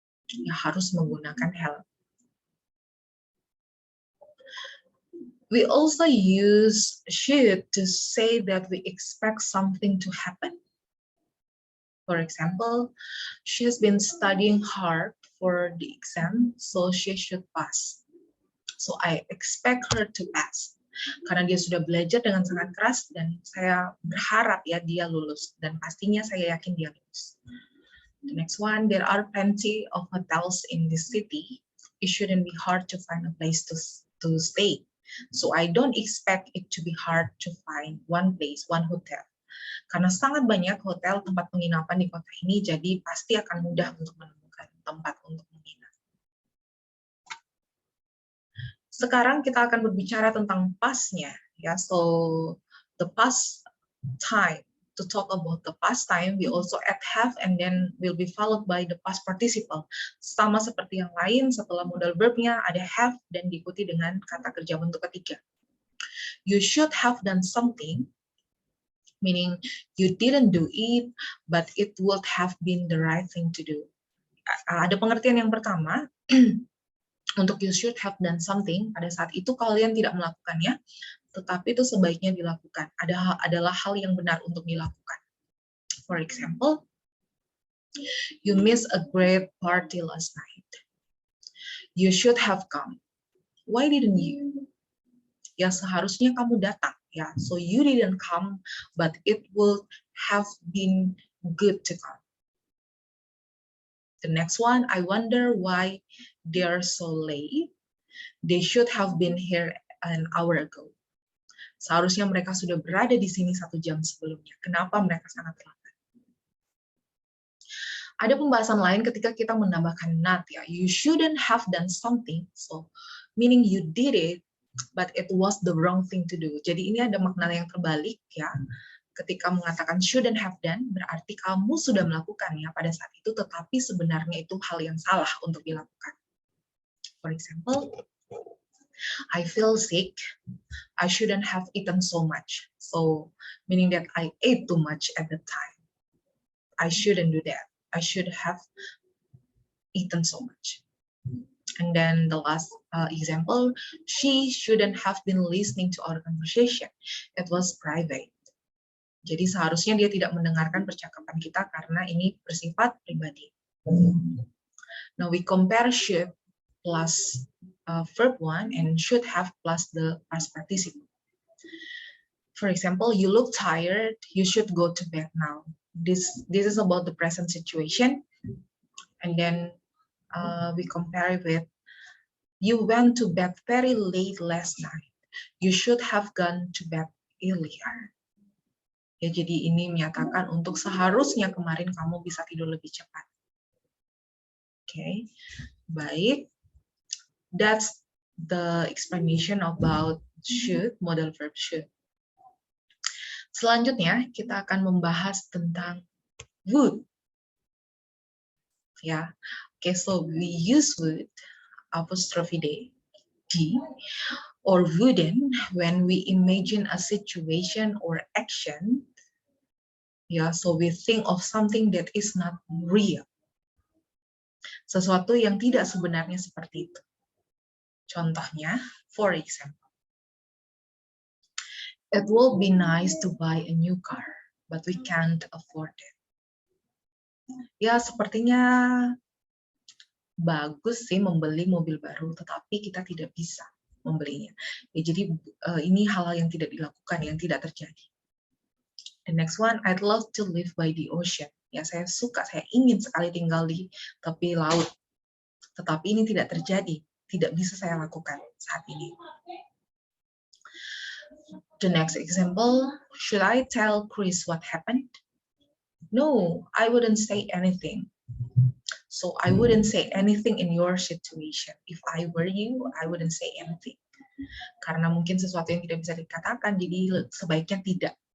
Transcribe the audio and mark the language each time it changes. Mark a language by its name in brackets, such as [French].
[Indonesian] Ya, harus menggunakan helm. [English] We also use should to say that we expect something to happen. For example, she has been studying hard for the exam, so she should pass. So I expect her to pass. [Indonesian] Karena dia sudah belajar dengan sangat keras dan saya berharap ya dia lulus, dan pastinya saya yakin dia lulus. [English] The next one, there are plenty of hotels in this city. It shouldn't be hard to find a place to stay. So I don't expect it to be hard to find one place, one hotel. [Indonesian] Karena sangat banyak hotel tempat penginapan di kota ini, jadi pasti akan mudah untuk menemukan tempat untuk menginap. Sekarang kita akan berbicara tentang past-nya, ya. [English] So the past time. To talk about the past time, we also add have and then will be followed by the past participle. [Indonesian] Sama seperti yang lain, setelah modal verbnya ada have dan diikuti dengan kata kerja bentuk ketiga. [English] You should have done something, meaning you didn't do it, but it would have been the right thing to do. [Indonesian] Ada pengertian yang pertama, untuk [English] you should have done something, [Indonesian] pada saat itu kalian tidak melakukannya, tetapi itu sebaiknya dilakukan. Adalah hal yang benar untuk dilakukan. [English] For example, you missed a great party last night. You should have come. Why didn't you? [Indonesian] Ya seharusnya kamu datang. [English] Ya, so you didn't come, but it would have been good to come. The next one, I wonder why they're so late. They should have been here an hour ago. [Indonesian] Seharusnya mereka sudah berada di sini 1 jam sebelumnya. Kenapa mereka sangat lambat? Ada pembahasan lain ketika kita menambahkan not, ya. [English] You shouldn't have done something, so meaning you did it, but it was the wrong thing to do. [Indonesian] Jadi ini ada makna yang terbalik, ya. Ketika mengatakan [English] shouldn't have done, [Indonesian] berarti kamu sudah melakukannya pada saat itu, tetapi sebenarnya itu hal yang salah untuk dilakukan. [English] For example, I feel sick. I shouldn't have eaten so much. So, meaning that I ate too much at the time. I shouldn't do that. I should have eaten so much. And then the last example, she shouldn't have been listening to our conversation. It was private. [Indonesian] Jadi seharusnya dia tidak mendengarkan percakapan kita karena ini bersifat pribadi. [English] Now we compare should plus verb 1 and should have plus the past participle. For example, you look tired, you should go to bed now. This is about the present situation. And then we compare it with, you went to bed very late last night. You should have gone to bed earlier. [Indonesian] Ya, jadi ini menyatakan untuk seharusnya kemarin kamu bisa tidur lebih cepat. Oke, baik. [English] That's the explanation about should, modal verb should. [Indonesian] Selanjutnya kita akan membahas tentang would. [English] Ya, oke, so we use would apostrophe D or wouldn't when we imagine a situation or action. Ya, so we think of something that is not real. [Indonesian] Sesuatu yang tidak sebenarnya seperti itu. [English] Contohnya, for example, it will be nice to buy a new car, but we can't afford it. [Indonesian] Ya, sepertinya bagus sih membeli mobil baru, tetapi kita tidak bisa membelinya. Ya, jadi ini hal yang tidak dilakukan, yang tidak terjadi. [English] The next one, I'd love to live by the ocean. [Indonesian] Ya, saya suka, saya ingin sekali tinggal di tepi laut. Tetapi ini tidak terjadi, tidak bisa saya lakukan saat ini. [English] The next example, should I tell Chris what happened? No, I wouldn't say anything. So I wouldn't say anything in your situation. If I were you, I wouldn't say anything. [Indonesian] Karena mungkin sesuatu yang tidak bisa dikatakan, jadi sebaiknya tidak.